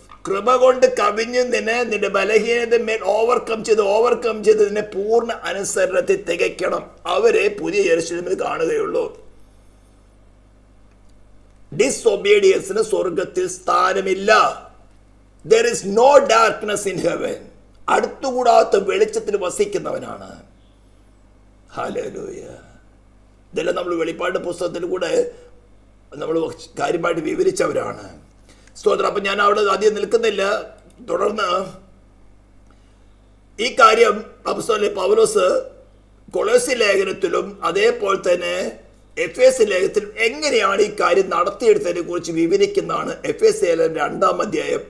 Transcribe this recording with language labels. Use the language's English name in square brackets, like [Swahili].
[Malayalam] കൃപ കൊണ്ട് കവിഞ്ഞ് നിന്റെ ബലഹീനത മേൽ ഓവർകം ചെയ്ത് നിന്നെ പൂർണ്ണ അനുസരണത്തിൽ തികയ്ക്കണം. അവരെ പുതിയ യെരൂശലേമിൽ കാണുകയുള്ളൂ. ഡിസൊബീഡിയൻസിന് സ്വർഗത്തിൽ സ്ഥാനമില്ല. [English] There is no darkness in heaven. [Malayalam] അടുത്തുകൂടാത്ത വെളിച്ചത്തിൽ വസിക്കുന്നവനാണ്. ഹല്ലേലൂയ. ഇതെല്ലാം നമ്മൾ വെളിപ്പാട് പുസ്തകത്തിൽ കൂടെ നമ്മൾ കാര്യമായിട്ട് വിവരിച്ചവരാണ്. സ്തോത്രം. അപ്പം ഞാൻ അവിടെ അധികം നിൽക്കുന്നില്ല. തുടർന്ന് ഈ കാര്യം അപ്പോസ്തലൻ പൗലോസ് കൊളോസ്യ ലേഖനത്തിലും അതേപോലെ തന്നെ എഫേസ്യ ലേഖനത്തിലും എങ്ങനെയാണ് ഈ കാര്യം നടത്തിയെടുത്തതിനെ കുറിച്ച് വിവരിക്കുന്നതാണ് എഫേസ്യ ലേഖനം 2-ാം അധ്യായം.